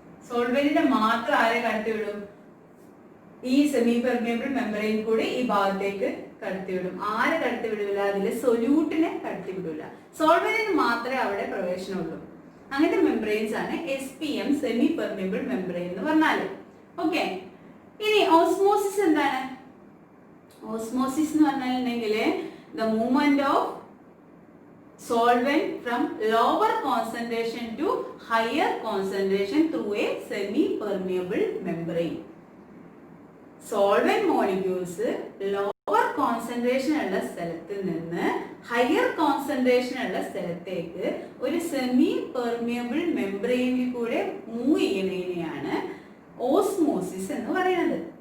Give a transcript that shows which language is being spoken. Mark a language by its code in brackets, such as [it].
[ml] സോൾവെന്റിന്റെ മാത്രം ആരെ കടത്തിവിടും? ഈ സെമി പെർമിയബിൾ മെമ്പറൈൻ കൂടി ഈ ഭാഗത്തേക്ക് കടത്തിവിടും. ആരെ കടത്തിവിടില്ല? അതിലെ സൊല്യൂട്ടിനെ കടത്തിവിടില്ല. സോൾവെന്റിന് മാത്രമേ അവിടെ പ്രവേശനമുള്ളൂ. അങ്ങനത്തെ മെമ്പറൈൻസ് ആണ് SPM, സെമി പെർമിയബിൾ മെമ്പറൈൻ എന്ന് പറഞ്ഞാല്. ഓക്കെ, ഇനി ഓസ്മോസിസ് എന്താണ്? ഓസ്മോസിസ് എന്ന് പറഞ്ഞിട്ടുണ്ടെങ്കിൽ [en] The movement of solvent from lower concentration to higher concentration through a semi-permeable membrane. [ml] Solvent molecules lower concentration ഉള്ള സ്ഥലത്ത് നിന്ന് higher concentration ഉള്ള സ്ഥലത്തേക്ക് ഒരു semi-permeable membrane കൂടെ മൂവ് ചെയ്യുന്നതിനെയാണ് ഓസ്മോസിസ് എന്ന് പറയുന്നത്.